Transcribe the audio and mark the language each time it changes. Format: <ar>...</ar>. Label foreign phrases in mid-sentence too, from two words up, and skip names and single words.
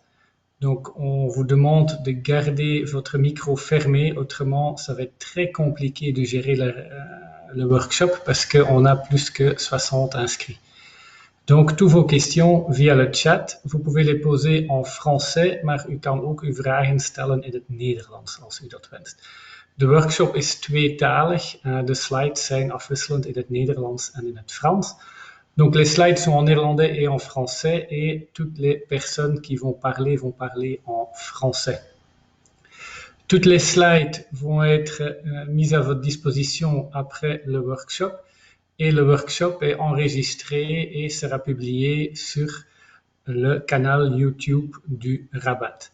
<fr>Donc, on vous demande de garder votre micro fermé, autrement, ça va être très compliqué de gérer le workshop parce qu'on a plus que 60 inscrits. Donc, toutes vos questions via le chat, vous pouvez les poser en français,</fr> <nl>maar u kan ook uw vragen stellen in het Nederlands als u dat wenst. De workshop is tweetalig. De slides zijn afwisselend in het Nederlands en in het Frans.</nl> <fr>Donc les slides sont en néerlandais et en français et toutes les personnes qui vont parler en français. Toutes les slides vont être mises à votre disposition après le workshop et le workshop est enregistré et sera publié sur le canal YouTube du Rabat.</fr>